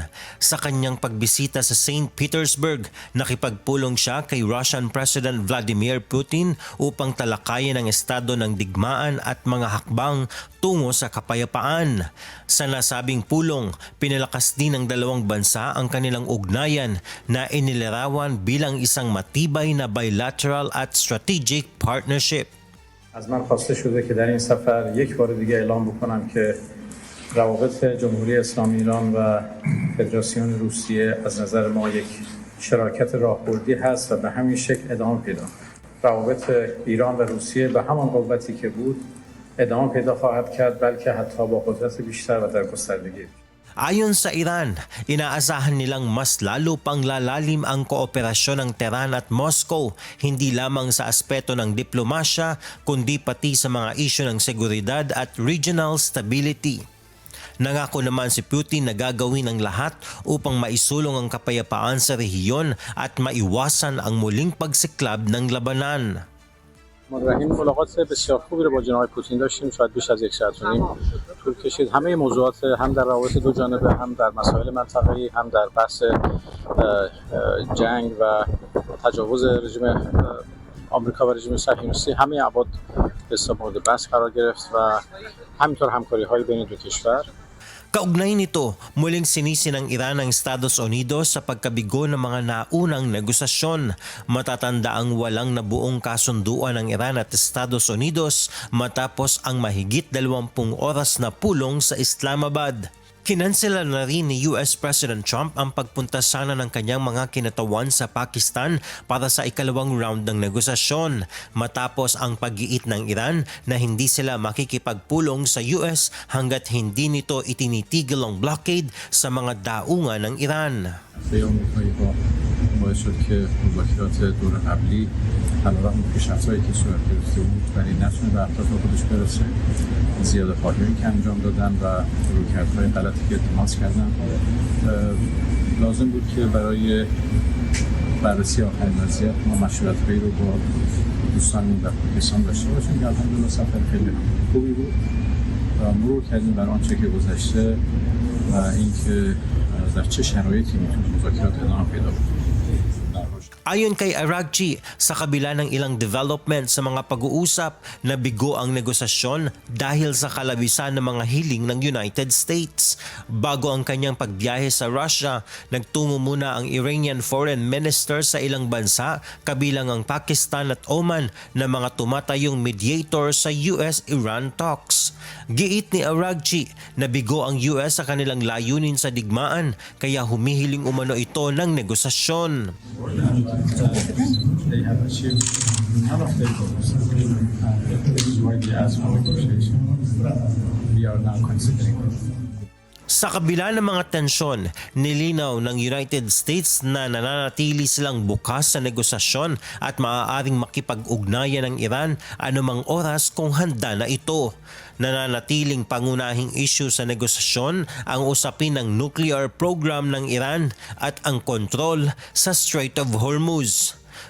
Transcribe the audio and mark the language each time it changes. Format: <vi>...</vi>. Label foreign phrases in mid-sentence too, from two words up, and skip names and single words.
<tl>Sa kanyang pagbisita sa St. Petersburg, nakipagpulong siya kay</tl> <en>Russian President</en> <tl>Vladimir Putin upang talakayin ang estado ng digmaan at mga hakbang tungo sa kapayapaan. Sa nasabing pulong, pinalakas din ng dalawang bansa ang kanilang ugnayan na inilarawan bilang isang matibay na bilateral at</tl> <en>strategic partnership.</en> <fa>از من خواسته شده که در این سفر یک بار دیگه اعلام بکنم که روابط جمهوری اسلامی ایران و فدراسیون روسیه از نظر ما یک شراکت راهبردی هست و به همین شکل ادامه پیدا. روابط ایران و روسیه به همان قوتی که بود ادامه پیدا خواهد کرد، بلکه حتی با قدرت بیشتر و در گستردگی.</fa> <tl>Ayon sa Iran, inaasahan nilang mas lalo pang lalalim ang kooperasyon ng Tehran at Moscow, hindi lamang sa aspeto ng diplomasya, kundi pati sa mga isyu ng seguridad at</tl> <en>regional stability.</en> <tl>Nangako naman si Putin na gagawin ang lahat upang maisulong ang kapayapaan sa rehiyon at maiwasan ang muling pagsiklab ng labanan.</tl> <fa>این ملاقات بسیار خوبی رو با جناب پوتین داشتیم، شاید بیش از یک ساعت و نیم طول کشید. همه موضوعات هم در روابط دو جانبه، هم در مسائل منطقه‌ای، هم در بحث جنگ و تجاوز رژیم آمریکا و رژیم صهیونیستی، همه ابعاد مورد بحث قرار گرفت و همینطور همکاری‌های بین دو کشور.</fa> <tl>Kaugnay nito, muling sinisi ng Iran ang Estados Unidos sa pagkabigo ng mga naunang negosasyon. Matatanda ang walang nabuong kasunduan ng Iran at Estados Unidos matapos ang mahigit 20 oras na pulong sa Islamabad. Kinansela na rin ni</tl> <en>US President</en> <tl>Trump ang pagpunta sana ng kanyang mga kinatawan sa Pakistan para sa ikalawang round ng negosasyon matapos ang pag-iit ng Iran na hindi sila makikipagpulong sa US hanggat hindi nito itinitigil ang blockade sa mga daungan ng Iran.</tl> <fa>باعث شد که مذاکرات دور قبلی علیرغم پیشرفت‌هایی که صورت گرفته بود ولی نتونه به اهداف خودش برسه، زیاده خواهی که انجام دادن و رویکردهای غلطی که اتخاذ کردن. لازم بود که برای بررسی آخرین وضعیت ما مشورت‌هایی رو با دوستانمون در پاکستان داشته باشیم که الحمدلله سفر خیلی خوبی بود و مرور کردیم بر آنچه که گذشته و اینکه در چه شرایطی میتونه مذاکرات ادامه پیدا کنه.</fa> <tl>Ayon kay Araghchi, sa kabila ng ilang development sa mga pag-uusap, nabigo ang negosasyon dahil sa kalabisan ng mga hiling ng United States. Bago ang kanyang pagbiyahe sa Russia, nagtungo muna ang</tl> <en>Iranian Foreign Minister</en> <tl>sa ilang bansa, kabilang ang Pakistan at Oman na mga tumatayong mediator sa</tl> <en>US-Iran talks.</en> <tl>Giit ni Araghchi, nabigo ang US sa kanilang layunin sa digmaan, kaya humihiling umano ito ng negosasyon.</tl> <en>They have achieved none of their goals. This is why they ask for negotiation. We are now considering it.</en> <tl>Sa kabila ng mga tensyon, nilinaw ng United States na nananatili silang bukas sa negosasyon at maaaring makipag-ugnayan ng Iran anumang oras kung handa na ito. Nananatiling pangunahing issue sa negosasyon ang usapin ng</tl> <en>nuclear program</en> <tl>ng Iran at ang kontrol sa Strait of Hormuz.</tl>